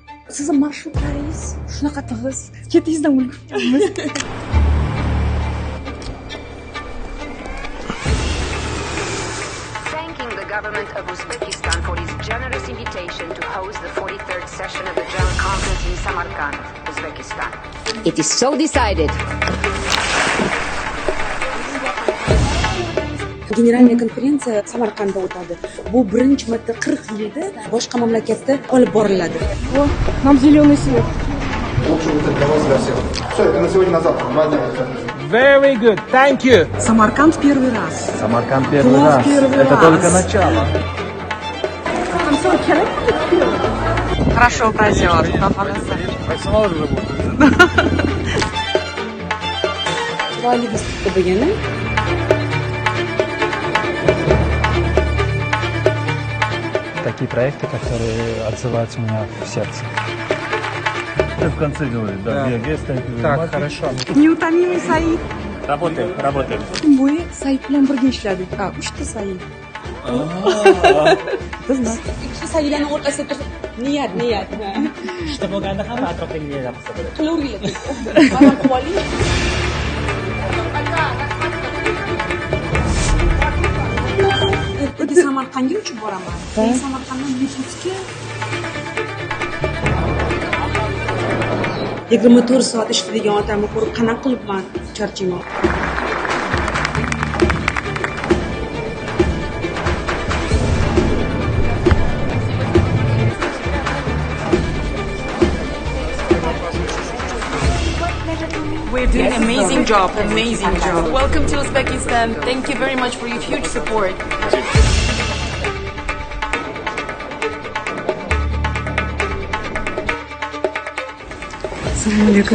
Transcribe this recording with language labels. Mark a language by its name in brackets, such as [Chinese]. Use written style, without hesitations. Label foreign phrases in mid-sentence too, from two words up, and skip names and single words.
[Uzbek] Sizni marshrutlaringiz shunaqa tig'iz, ketingizdan ulgurganmiz. [English] Thanking the government of Uzbekistan for its generous invitation to host the 43rd session of the General Conference in Samarkand, Uzbekistan. It is so decided. [Uzbek] Generalniy konferensiya Samarqandda o'tadi. Bu birinchi marta 40 yilda boshqa mamlakatda olib boriladi. [Russian] Нам зеленый свет. Все, на сегодня на завтра. Very good, thank you. Самарканд первый раз. Самарканд первый раз. Это только начало. Хорошо пройдет. [Uzbek] Chiroyli disputa bo'lgani. [Russian] Такие проекты, которые отзываются у меня в сердце. В конце говорит, да. Так, хорошо. Неутомимый Said. Работаем. [Uzbek] Kun bo'yi Said bilan birga ishladik. 3 ta Said. Bizni ikkita Saidlarning o'rtasida turib, niyat. Ishda bo'lganda ham atrofdagi niyat qilsa bo'ladi. Qilaveringlar. Mana quvoli. Ertaga Samarqandga uchib boraman. Men Samarqanddan Nukusga 24 soat ishlaydigan otamni ko'rib qanaqa qilibman charchayman. [English] We're doing an amazing job. Welcome to Uzbekistan. Thank you very much for your huge support. [Uzbek] Assalomu alaykum.